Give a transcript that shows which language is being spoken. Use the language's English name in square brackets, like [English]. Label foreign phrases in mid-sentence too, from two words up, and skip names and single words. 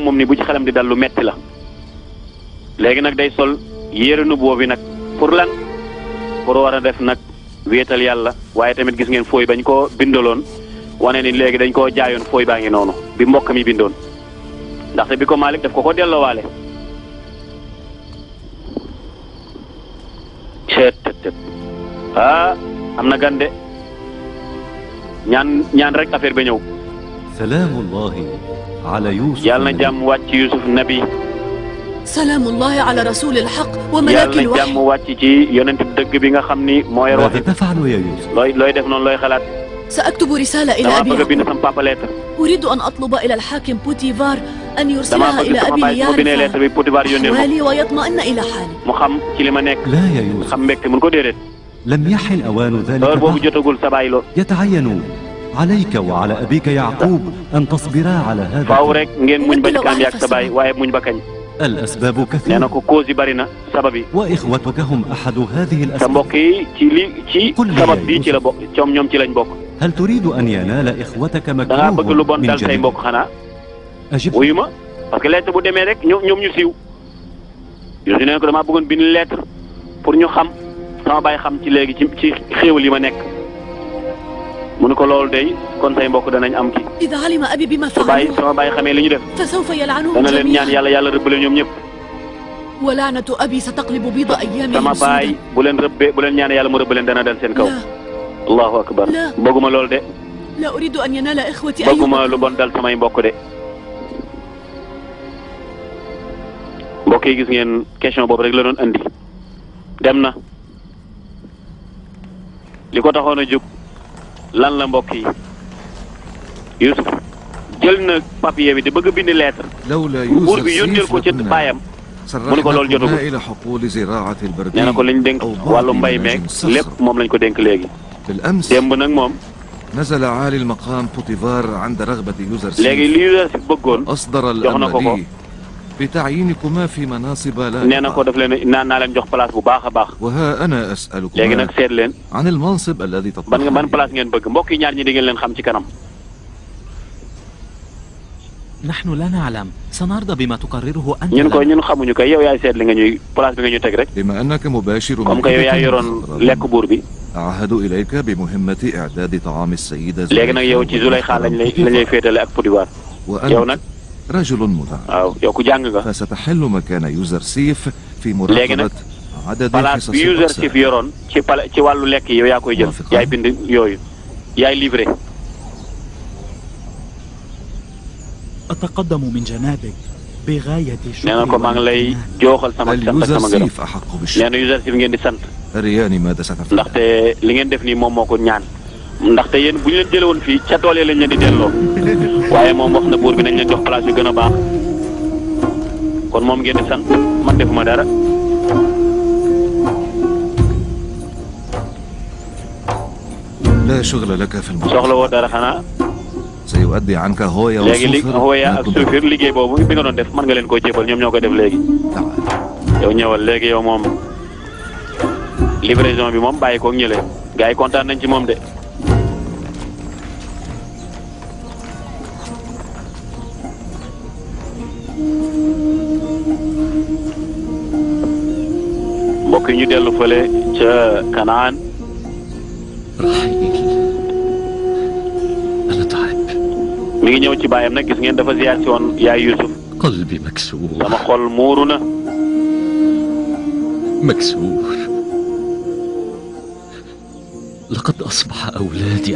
[Wolof] moom ni bu ci xelam di dal lu metti la léegi nag day sol yére nu boobu nag pour lan pour war a def nag wéetal yàlla waaye tamit gis ngeen fooy bañ koo bindaloon wane ni léegi dañ koo jaayoon fooy baa ngi noonu bi mbokk mi bindoon ndaxte bi ko Malick daf ko delloowaale ceet am na gande ñaan rek affaire ba ñëw [Arabic] سلام الله على يوسف [Wolof] yàlla na jàmm wàcc Yusuf nabi [Arabic] سلام الله على رسول الحق وملك [Wolof] wahyi yàlla na jàmm wàcc ci yonent dëgg bi nga xam ni mooy wax looy def noonu looy xalaat [Arabic] سأكتب رسالة إلى أبي أريد أن أطلب إلى الحاكم بوتيفار أن يرسلها إلى أبي ليعرف أحوالي ويطمئن إلى حالي لا يا يوسف لم يحن أوان ذلك بعد. يتعين عليك وعلى أبيك يعقوب أن تصبرا على هذا. [Wolof] faaw rek ngeen muñ ba ci kanam yàgg sa baay waaye muñ ba kañ. [Arabic] الأسباب كثيرة. [Wolof] nee na ko cause yi bari na sabab yi. [Arabic] وإخوتك هم أحد هذه الأسباب. [Wolof] sa mbokk yi ci sabab bii ci la bokk ñoom ci lañ bokk. [Arabic] هل تريد أن ينال إخوتك [Wolof] da ngaa bëgg lu bon [Arabic] مكروه [Wolof] dal say [Arabic] من [Wolof] mbokk xanaa. [Arabic] أجب. [Wolof] wuyu ma [French] parce que [Wolof] lettre bu demee rek ñoom ñu siiw. Yuusuf nee na ko damaa bëggoon bind lettre pour ñu xam sama baay xam ci léegi ci xéewal yi ma nekk. mu ne ko loolu day kon say mbokk danañ am ki. [Arabic] إذا علم أبي بما [Wolof] فعلوا sama baay xamee li ñu def. [Arabic] فسوف يلعنهم [Wolof] dana leen ñaan [Arabic] جميعا. [Wolof] yàlla rëbb leen ñoom ñëpp. [Arabic] ولعنة أبي ستقلب بيض أيامهم [Wolof] sama baay [Arabic] سودا. [Wolof] bu leen rëbbee bu leen ñaan yàlla mu rëbb leen dana dal seen kaw. [Arabic] لا الله أكبر. لا. [Wolof] bëgguma loolu de. [Arabic] لا أريد أن ينال إخوتي [Wolof] bëgguma [Arabic] أي [Wolof] lu bon dal samay mbokk de. mbokk yi gis ngeen question boobu rek la doon andi. dem na. li ko taxoon a jóg lan la mbokk yi. Yuusuf jël na papier bi di bëgg a bind lettre. [Arabic] لولا [Wolof] buur bi yónneel يوسف ko ci [Arabic] لكنا [Wolof] baayam. mu ne ko loolu jotagul. [Arabic] سرحنا إلى حقول زراعة البردي [Wolof] nee na ko liñ dénk [Arabic] أو [Wolof] wàllu [Arabic] بعض [Wolof] mbay meeg [Arabic] مناجم الصخر. [Wolof] lépp moom lañ ko dénk léegi. [Arabic] بالأمس [Wolof] démb nag moom [Arabic] نزل عالي المقام بوتيفار عند رغبة يوزرسيف [Wolof] léegi li Yuusuf bëggoon [Arabic] أصدر [Wolof] jox na ko [Arabic] الأمر [Wolof] ko. [Arabic] لي بتعيينكما في مناصب [Wolof] nee na ko [Arabic] لاحقة. [Wolof] daf leen naa leen jox place bu baax a baax. [Arabic] وها أنا [Wolof] léegi [Arabic] أسألكما [Wolof] nag seet leen [Arabic] عن المنصب الذي [Wolof] ban [Arabic] تطمحان [Wolof] place ngeen bëgg mbokk yi ñaar ñi di ngeen leen xam ci kanam. [Arabic] نحن لا نعلم سنرضى بما تقرره أنت [Wolof] ñun ko [Arabic] لنا. [Wolof] ñun xamuñu ko yow yaay seet li nga ñuy place bi nga ñu teg rek. [Arabic] بما أنك مباشر [French] comme que [Wolof] yow yaa yoroon lekk buur bi. [Arabic] أعهد إليك بمهمة إعداد طعام السيدة [Wolof] léegi nag yow ci Zuleyxa lañ lay féetale ak Potifar. yow [Arabic] وأنا [Wolof] nag [Arabic] رجل مدعم [Wolof] waaw yow ku jàng nga. [Arabic] فستحل مكان يوزرسيف في [Wolof] léegi nag [Arabic] مراقبة عدد [Wolof] place [Arabic] حصص [Wolof] bi Yuusuf [Arabic] الرؤساء. [Wolof] yoroon ci wàllu lekk yi yow yaa koy jël. Waaw, yaay bind yooyu yaay livré. [Arabic] أتقدم من جنابك بغاية [Wolof] nee [Arabic] الشكر [Wolof] na ko maa ngi lay [Arabic] والامتنان. [Wolof] jooxal sama sant ak sama gërëm. [Arabic] اليوزرسيف أحق [Wolof] nee [Arabic] بالشكر. [Wolof] na Yuusuf ngeen di sant. [Arabic] أرياني ماذا ستفعل. [Wolof] ndaxte li ngeen def nii moom moo ko ñaan. ndaxte yéen bu ñu leen jëlee woon fii ca tool yi lañ leen di delloo. waaye moom wax na buur bi nañ leen jox place yu gën a baax. kon moom ngeen di sant man defuma dara. [Arabic] لا شغل لك في [Wolof] soxla [Arabic] الموضوع. [Wolof] woo dara xanaa. [Arabic] سيؤدي عنك هويا [Wolof] léegi li [Arabic] وصوفر Hooya ما [Wolof] ak [Arabic] كنت. [Wolof] Suufir liggéey boobu bi nga doon def mën nga leen koo jébal ñoom ñoo koy def léegi. [Arabic] تعال. [Wolof] yow ñëwal léegi yow moom livraison bi moom bàyyi koog ñële gars yi kontaan nañ ci moom de. mbokk yi ñu dellu fële ca Kanaan. [Arabic] رحيل أنا تعب [Wolof] mi ngi ñëw ci baayam nag gis ngeen dafa ziyaar si woon yaay Yuusuf. [Arabic] قلبي مكسور [Wolof] sama xol muuru na. [Arabic] مكسور لقد أصبح أولادي